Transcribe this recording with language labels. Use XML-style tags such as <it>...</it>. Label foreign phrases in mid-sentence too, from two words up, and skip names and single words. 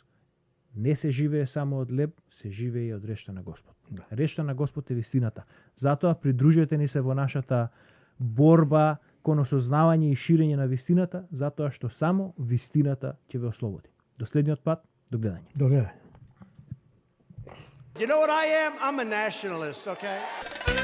<mk>Не се живее само од леб, се живее и од речта на Господ. Речта на Господ е вистината. Затоа придружете ни се во нашата борба кон осознавање и ширење на вистината, затоа што само вистината ќе ве ослободи. До следниот пат, до гледање. До гледање.</mk> <en>You know what I am? I'm a nationalist, okay?</en>